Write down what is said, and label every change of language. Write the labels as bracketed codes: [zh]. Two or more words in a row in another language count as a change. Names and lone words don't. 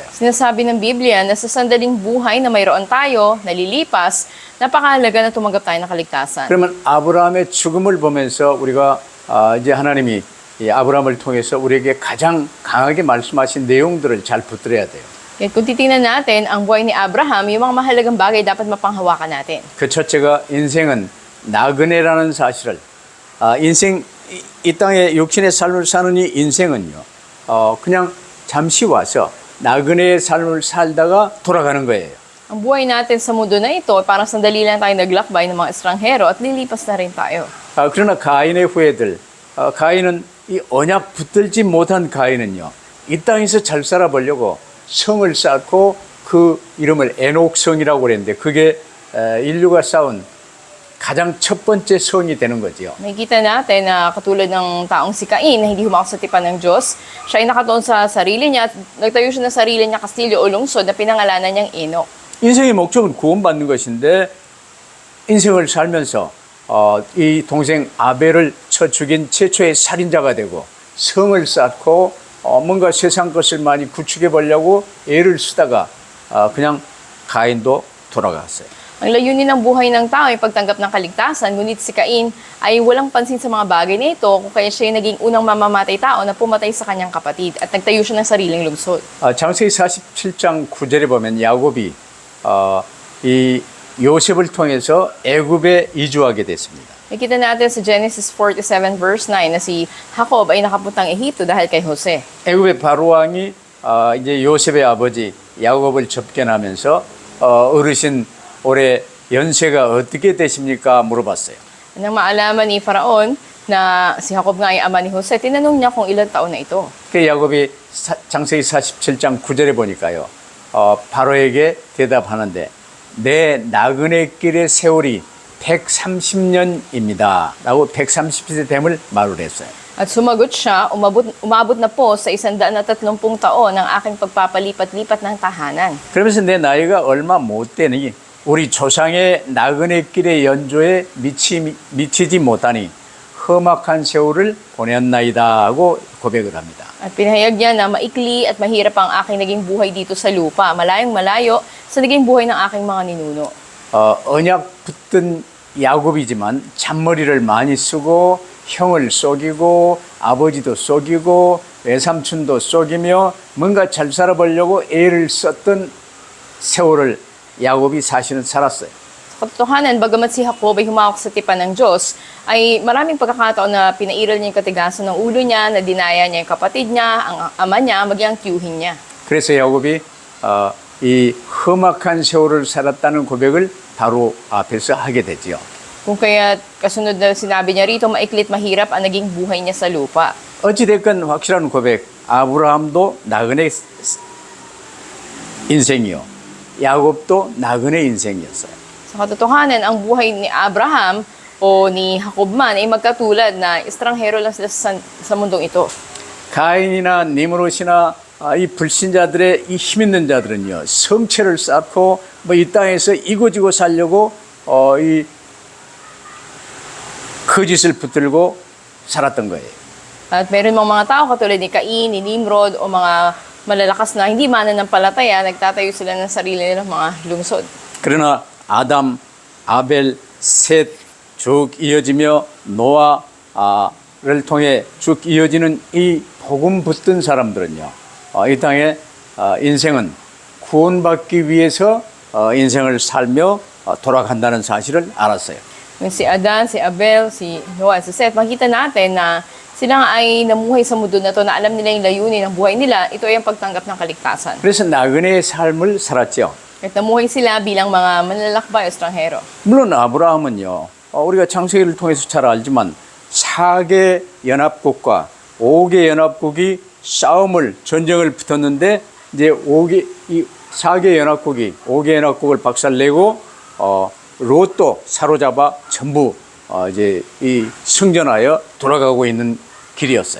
[tl] Sinasabi ng Biblia na sa sandaling buhay na mayroon tayo, nalilipas, napakahalaga na tumanggap tayo ng kaligtasan. [ko] 그러면 아브라함의 죽음을 보면서 우리가 이제 하나님이 이 아브라함을 통해서 우리에게 가장 강하게 말씀하신 내용들을 잘 붙들어야 돼요. [tl] Kaya kung titingnan natin ang buhay ni Abraham, yung mga mahalagang bagay dapat mapanghawakan natin. [ko] 그 첫째가 인생은 나그네라는 사실을 인생 이 땅에 육신의 삶을 사는 이 인생은요 그냥 잠시 와서 나그네의 삶을 살다가 돌아가는 거예요. [tl] Ang buhay natin sa mundo na ito, parang sandali lang tayo naglakbay ng mga estranghero at lilipas na rin tayo. [ko] 그러나 가인의 후예들, 가인은 이 언약 붙들지 못한 가인은요 이 땅에서 잘 살아보려고 성을 쌓고 그 이름을 에녹성이라고 그랬는데 그게 인류가 쌓은 가장 첫 번째 성이 되는 거지요. [tl] Nakikita natin na katulad ng taong si Cain na hindi humakot sa tipan ng Diyos, siya ay nakatuon sa sarili niya at nagtayo siya ng sarili niya kastilyo o lungsod na pinangalanan niyang Enoch. [ko] 인생의 목적은 구원받는 것인데 인생을 살면서 이 동생 아벨을 쳐 죽인 최초의 살인자가 되고 성을 쌓고 뭔가 세상 것을 많이 구축해 보려고 애를 쓰다가 그냥 가인도 돌아갔어요. [tl] Ang layunin ng buhay ng tao ay pagtanggap ng kaligtasan, ngunit si Cain ay walang pansin sa mga bagay na ito kung kaya siya ay naging unang mamamatay tao na pumatay sa kanyang kapatid at nagtayo siya ng sariling lungsod. [ko] 창세기 47장 9절에 보면 야곱이 이 요셉을 통해서 애굽에 이주하게 됐습니다. [tl] Nakita natin sa Genesis 47 verse 9 na si Jacob ay nakapuntang Ehipto dahil kay Jose. [ko] 애굽의 바로 왕이 이제 요셉의 아버지 야곱을 접견하면서 어르신 올해 연세가 어떻게 되십니까? 물어봤어요. [tl] Nang maalaman ni Faraon na si Jacob nga ay ama ni Jose, tinanong niya kung ilang taon na ito. [ko] 그 야곱이 창세기 47장 9절에 보니까요. 바로에게 대답하는데 내 나그네길의 세월이 130년입니다. 라고 130세 됨을 말을 했어요. [tl] At sumagot siya, umabot na po sa 130 taon ang aking pagpapalipat-lipat ng tahanan. [ko] 그러면서 내 나이가 얼마 못 되니 우리 조상의 나그네길의 연조에 미치지 못하니 험악한 세월을 보냈나이다 하고 고백을 합니다. [tl] At pinahayag niya na maikli at mahirap ang aking naging buhay dito sa lupa. Malayong malayo sa naging buhay ng aking mga ninuno. [ko] 언약 붙든 야곱이지만 잔머리를 많이 쓰고 형을 속이고 아버지도 속이고 외삼촌도 속이며 뭔가 잘 살아보려고 애를 썼던 세월을 야곱이 사실은 살았어요. [tl] Sa katotohanan, bagamat si Jacob ay humawak sa tipan ng Diyos, ay maraming pagkakataon na pinairal niya yung katigasan ng ulo niya, na dinaya niya yung kapatid niya, ang ama niya, maging ang tiyuhin niya. [ko] 그래서 야곱이 이 험악한 세월을 살았다는 고백을 바로 앞에서 하게 되지요. [tl] Kung kaya kasunod na sinabi niya rito, maiklit mahirap ang naging buhay niya sa lupa. [ko] 어찌됐건 확실한 고백, 아브라함도 나그네 인생이요. 야곱도 나그네 인생이었어요. [tl] Sa katotohanan, ang buhay ni Abraham o ni Jacob man ay magkatulad na estranghero lang sila sa mundong ito. [ko] 가인이나 니므롯이나 이 불신자들의 이 힘있는 자들은요, 성체를 쌓고 뭐 이 땅에서 이고지고 살려고 이 거짓을 붙들고 살았던 거예요. [tl] At meron mga tao katulad ni Cain, ni Nimrod o mga malalakas na hindi mananampalataya, nagtatayo sila ng sarili nilang mga lungsod. [ko] 그러나 아담, 아벨, 셋 쭉 이어지며 노아를 통해 쭉 이어지는 이 복음 붙든 사람들은요, 이 땅에 인생은 구원받기 위해서 인생을 살며 돌아간다는 사실을 알았어요. [tl] Yung si Adan, si Abel, si Noah, si Seth, makita natin na sila nga ay namuhay sa mundo na to, na alam nila yung layunin ng buhay nila, ito ay ang pagtanggap ng kaligtasan. [ko] 그래서 나그네의 삶을 살았죠. [tl] At namuhay sila bilang mga manlalakbay o estranghero. [ko] 물론 아브라함은요, 우리가 창세기를 통해서 잘 알지만 4개 연합국과 5개 연합국이 전쟁을 붙었는데 이제 4개 연합국이 5개 연합국을 박살내고 롯도 사로잡아 전부 이제 이 승전하여 돌아가고 있는 길이었어요.